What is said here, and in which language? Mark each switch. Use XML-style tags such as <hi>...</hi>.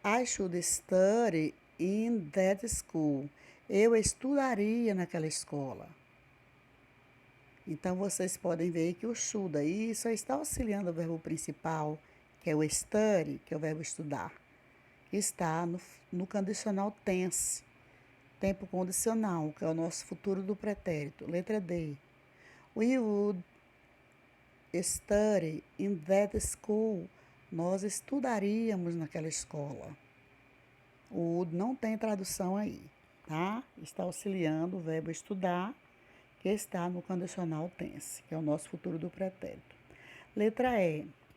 <en>I should study in that school.</en> <pt>Eu estudaria naquela escola. Então, vocês podem ver que o should aí só está auxiliando o verbo principal, que é o study, que é o verbo estudar, que está no conditional tense, tempo condicional, que é o nosso futuro do pretérito. Letra D.</pt> <en>We would study in that school.</en> <pt>Nós estudaríamos naquela escola. O would não tem tradução aí, tá? Está auxiliando o verbo estudar, que está no conditional tense, que é o nosso futuro do pretérito. Letra E.</pt>